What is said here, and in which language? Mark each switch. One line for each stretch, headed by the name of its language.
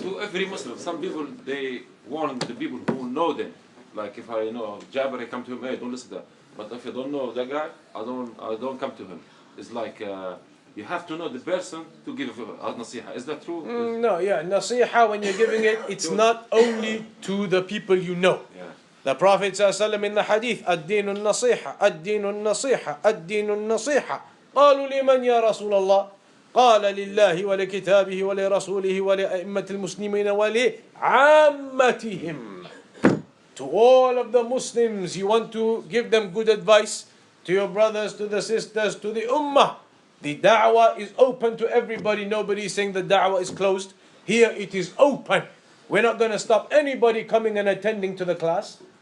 English: And to every Muslim, some people, they warn the people who know them. Like if I know Jabir, I come to him, hey, don't listen to that. But if you don't know that guy, I don't come to him. It's like you have to know the person to give a nasiha. Is that true? No, yeah, nasiha, when you're giving it, it's not only to the people you know. Yeah. The Prophet ﷺ in the hadith,
Arabic: الدين النصيحة, الدين النصيحة, الدين النصيحة. قالوا لمن يا رسول الله؟ قال لله ولكتابه ولرسوله ولأئمة المسلمين ولعامتهم.
English: To all of the Muslims, you want to give them good advice, to your brothers, to the sisters, to the ummah. The da'wah is open to everybody. Nobody is saying the da'wah is closed. Here it is open. We're not going to stop anybody coming and attending to the class.